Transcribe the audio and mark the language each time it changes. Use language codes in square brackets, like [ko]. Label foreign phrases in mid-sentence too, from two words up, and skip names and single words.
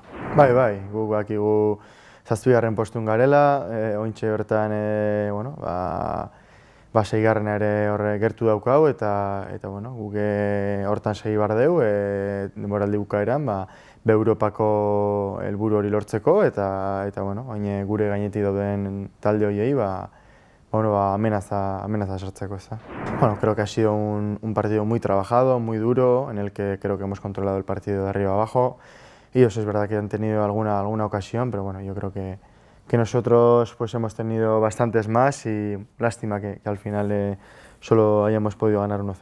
[eu] Bai, guk badakigu zazpigarren postun garela, oraintxe bertan seigarrena ere horre gertu daukau eta guk hortan segi behar dugu denboraldi bukaeran Europako helburu hori lortzeko eta gure gainetik dauden talde horiei amenaza sartzeko. [es] Creo que ha sido un partido muy trabajado, muy duro, en el que creo que hemos controlado el partido de arriba abajo. Ellos es verdad que han tenido alguna ocasión, pero yo creo que nosotros hemos tenido bastantes más y lástima que al final solo hayamos podido ganar 1-0.